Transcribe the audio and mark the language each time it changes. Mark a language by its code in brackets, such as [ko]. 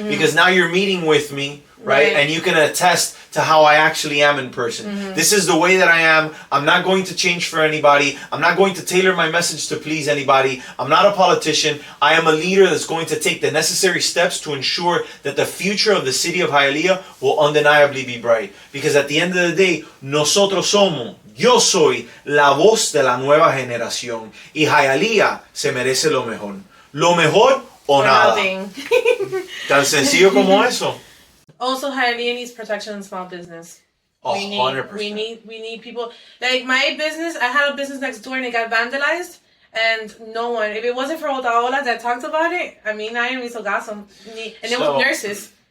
[en] Because now you're meeting with me, right? And you can attest to how I actually am in person. This is the way that I am. I'm not going to change for anybody. I'm not going to tailor my message to please anybody. I'm not a politician. I am a leader that's going to take the necessary steps to ensure that the future of the city of Hialeah will undeniably be bright. Because at the end of the day, [es] nosotros somos, yo soy la voz de la nueva generación. Y Hialeah se merece lo mejor. Lo mejor o nada. Tan sencillo como eso. [en] Also, Hialeah needs protection in small business. 100%. We need people. Like my business, I had a business next door and it got vandalized. And no one, if it wasn't for Otaola that talked about it, I mean, I didn't [es] hizo caso. [en] And it was nurses.